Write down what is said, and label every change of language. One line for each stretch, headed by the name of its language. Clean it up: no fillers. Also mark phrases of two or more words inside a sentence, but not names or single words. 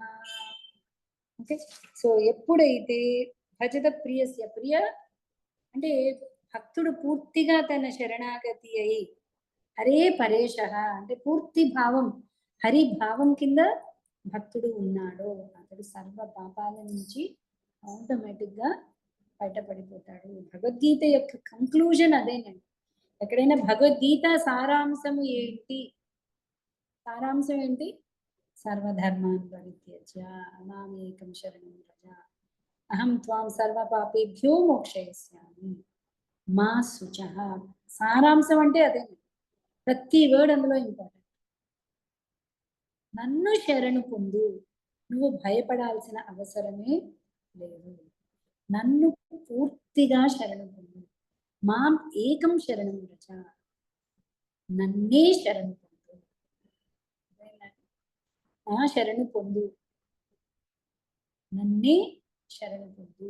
Telugu: ఓకే, సో ఎప్పుడైతే
Sanskrit: భజత ప్రియస్య,
Telugu: ప్రియ అంటే భక్తుడు పూర్తిగా తన శరణాగతి అయి హరే పరేషః అంటే పూర్తి భావం, హరి భావం కింద భక్తుడు ఉన్నాడో అతడు సర్వ పాపాల నుంచి ఆటోమేటిక్ గా బయటపడిపోతాడు. భగవద్గీత యొక్క కంక్లూజన్ అదేనండి. ఎక్కడైనా భగవద్గీత సారాంశము ఏంటి? సారాంశం ఏంటి?
Sanskrit: సర్వధర్మాన్ పరిత్యజ్య మామేకం శరణం వ్రజ అహం త్వాం సర్వ పాపేభ్యో మోక్షయిష్యామి మా శుచః.
Telugu: సారాంశం అంటే అదే, ప్రతి వర్డ్ అందులో ఇంపార్టెంట్. నన్ను శరణు పొందు, నువ్వు భయపడాల్సిన అవసరమే లేదు. నన్ను పూర్తిగా శరణు పొందు,
Sanskrit: మాం ఏకం శరణం వ్రజ,
Telugu: నన్నే శరణు పొందు, ఆ శరణు పొందు, నన్నే శరణు పొందు.